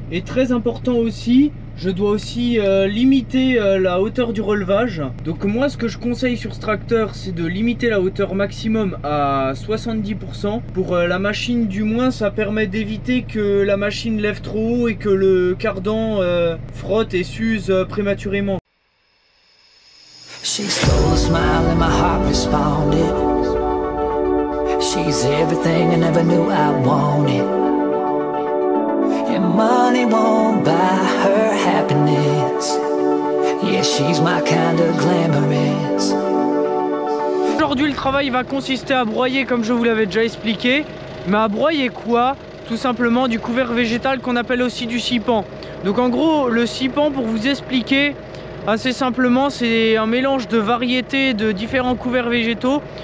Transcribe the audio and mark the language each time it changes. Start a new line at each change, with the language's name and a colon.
French: Et très important aussi, je dois aussi limiter la hauteur du relevage. Donc moi ce que je conseille sur ce tracteur c'est de limiter la hauteur maximum à 70%. Pour la machine du moins ça permet d'éviter que la machine lève trop haut et que le cardan frotte et s'use prématurément.
English: She stole a smile and my heart responded. She's everything I never knew I wanted. And money won't buy her happiness. Yeah, she's my kind of glamorous.
French: Aujourd'hui le travail va consister à broyer comme je vous l'avais déjà expliqué. Mais à broyer quoi? Tout simplement du couvert végétal qu'on appelle aussi du sipan. Donc en gros le sipan, pour vous expliquer assez simplement, c'est un mélange de variétés de différents couverts végétaux.